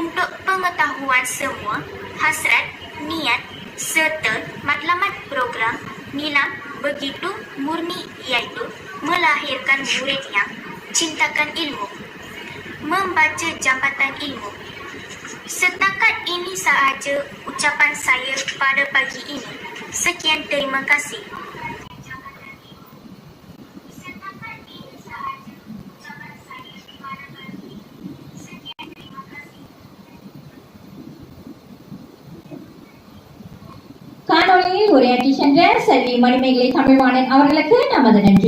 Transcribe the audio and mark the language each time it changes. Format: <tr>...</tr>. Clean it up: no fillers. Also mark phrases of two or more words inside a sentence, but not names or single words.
<ms>Untuk pengetahuan semua, hasrat, niat serta matlamat program Nilam begitu murni, iaitu melahirkan murid yang cintakan ilmu, membaca jambatan ilmu. Setakat ini sahaja ucapan saya pada pagi ini. Sekian, terima kasih.</ms> <ta>காணொளியில் உரையாற்றி சென்ற செல்வி மணிமேகலை தமிழ்வாணன் அவர்களுக்கு நமது நன்றி.</ta>